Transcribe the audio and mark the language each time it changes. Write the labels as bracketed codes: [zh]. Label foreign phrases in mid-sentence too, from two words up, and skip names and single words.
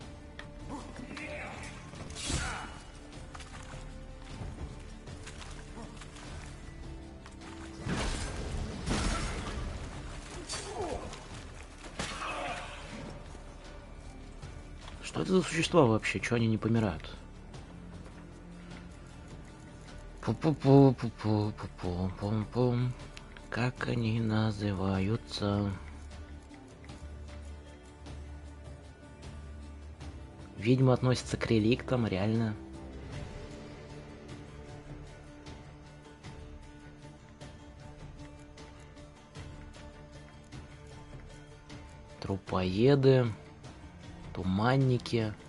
[ru] Что это за существа вообще? Чего они не помирают? Пу-пу-пу-пу-пу-пу-пу-пум-пум. Как они называются? Ведьма относится к реликтам, реально. Трупоеды, туманники.